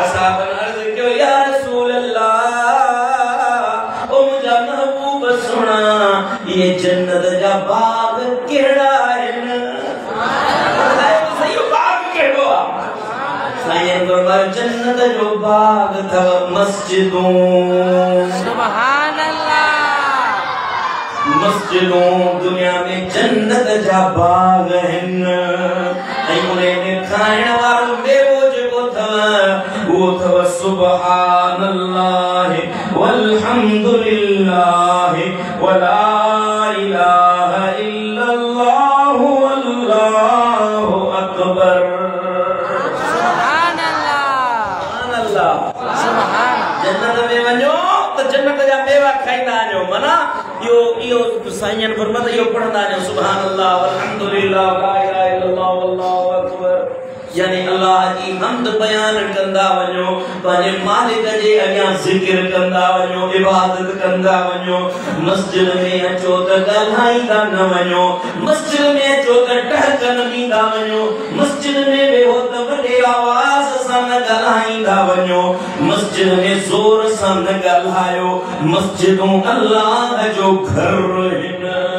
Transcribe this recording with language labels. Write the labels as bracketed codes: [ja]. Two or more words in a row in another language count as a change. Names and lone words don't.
[sd] असां अर्ज़ कयो [ar] يا رسول الله [sd] ओ मुंहिंजा महबूब सुणा ये जन्नत जा बाग केड़ा आहिनि सही बाग केड़ो आहे साईं फरमायो जन्नत जो बाग अथव मस्जिदूं [ar] سبحان الله [sd] मस्जिदूं दुनिया में जन्नत जा बाग आहिनि ऐं उन में खाइण वारो मेवो जेको अथव उहो अथव [ar] سبحان الله والحمد لله ولا إله إلا الله والله أكبر سبحان الله سبحان [sd] जन्नत में वञो त जन्नत जा मेवा खाईंदा वञो माना इहो साईं फरमाता इहो पढ़ंदा वञो [ar] سبحان الله والحمد لله لا إله إلا الله والله أكبر [sd] यानी अल्लाह जी हमद बयान कंदा वञो पंहिंजे मालिक जे अॻियां ज़िक्र कंदा वञो इबादत कंदा वञो मस्जिद में अचो त ॻाल्हाईंदा न वञो मस्जिद में अचो त टहक न ॾींदा वञो मस्जिद में वेहो त वॾे आवाज़ सां न ॻाल्हाईंदा वञो मस्जिद में ज़ोर सां न ॻाल्हायो मस्जिदूं अल्लाह जो घर आहिनि